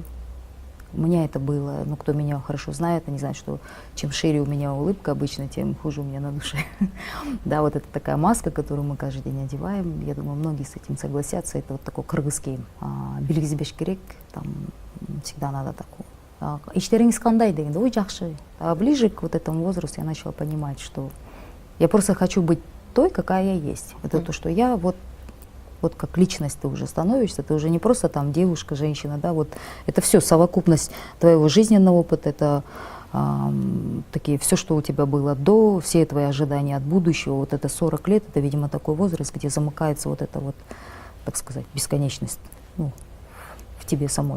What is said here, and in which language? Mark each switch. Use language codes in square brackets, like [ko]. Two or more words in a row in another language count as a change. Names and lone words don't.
[ru] У меня это было, ну, кто меня хорошо знает, они знают, что чем шире у меня улыбка обычно, тем хуже у меня на душе. Да, вот это такая маска, которую мы каждый день одеваем. Я думаю, многие с этим согласятся. Это вот такой кыргызский [ky] билгизбеш керек, [ru] там всегда надо такого. [ky] Иштериңиз кандай дегенде, ой, жакшы. [ru] А ближе к вот этому возрасту я начала понимать, что я просто хочу быть той, какая я есть. Это то, что я вот как личность ты уже становишься, ты уже не просто там девушка, женщина, да, вот это все совокупность твоего жизненного опыта, это такие все, что у тебя было до, все твои ожидания от будущего, вот это 40 лет, это, видимо, такой возраст, где замыкается вот эта вот, так сказать, бесконечность, ну, в тебе самой.